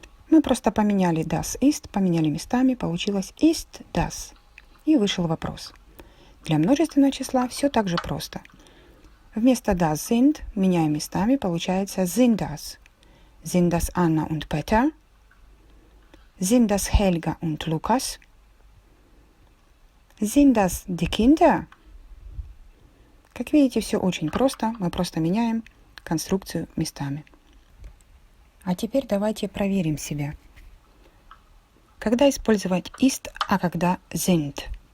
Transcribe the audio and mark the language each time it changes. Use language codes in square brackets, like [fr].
[ru] Мы просто поменяли das ist, поменяли местами, получилось ist das. И вышел вопрос. Для множественного числа все так же просто. Вместо das sind меняем местами, получается sind das. [de] Sind das Anna und Peter? Sind das Helga und Lukas? Sind das die Kinder? [ru] Как видите, все очень просто. Мы просто меняем конструкцию местами. А теперь давайте проверим себя. Когда использовать ist, а когда sind?